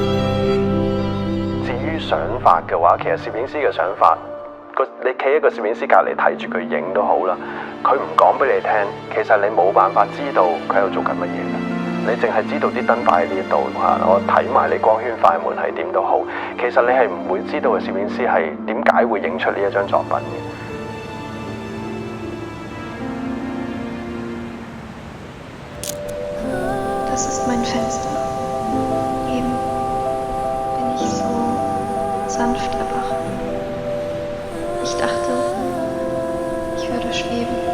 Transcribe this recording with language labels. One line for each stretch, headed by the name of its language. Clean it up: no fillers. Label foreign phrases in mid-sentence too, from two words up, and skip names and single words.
Cantonese: 至於想法嘅話，其實攝影師嘅想法，你企喺個攝影師隔離睇住佢影都好啦，佢唔講俾你聽，其實你冇辦法知道佢喺度做緊乜嘢嘅。你淨係知道啲燈擺喺呢度嚇，我睇埋你光圈快門係點都好，其實你係唔會知道個攝影師係點解會影出呢一張作品嘅。
German: Das ist mein Fenster. Eben bin ich so sanft erwacht. Ich dachte, ich würde schweben.